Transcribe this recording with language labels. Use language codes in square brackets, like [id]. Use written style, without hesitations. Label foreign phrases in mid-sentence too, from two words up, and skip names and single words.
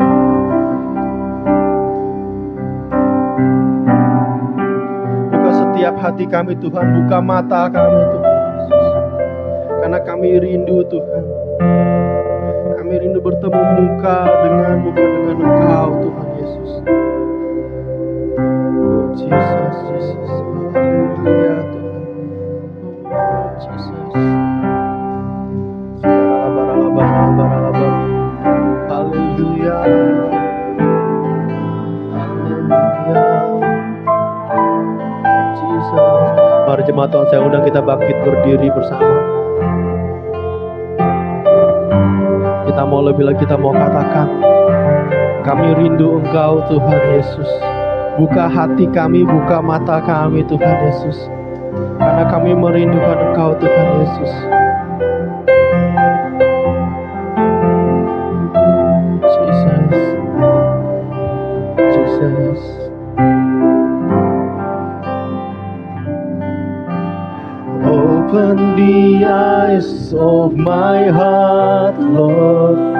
[id] Buka setiap hati kami Tuhan, buka mata kami Tuhan Yesus. Karena kami rindu Tuhan, kami rindu bertemu muka dengan Engkau Tuhan Yesus. Oh Jesus, Jesus, haleluya Tuhan. Oh Jesus. Haleluya. Haleluya. Jesus. Mari jemaat Tuhan, saya undang kita bangkit berdiri bersama. Kita mau lebih lagi, kita mau katakan, kami rindu Engkau Tuhan Yesus. Buka hati kami, buka mata kami Tuhan Yesus. Karena kami merindukan Engkau Tuhan Yesus. Jesus. Jesus. [en] Open the eyes of my heart, Lord.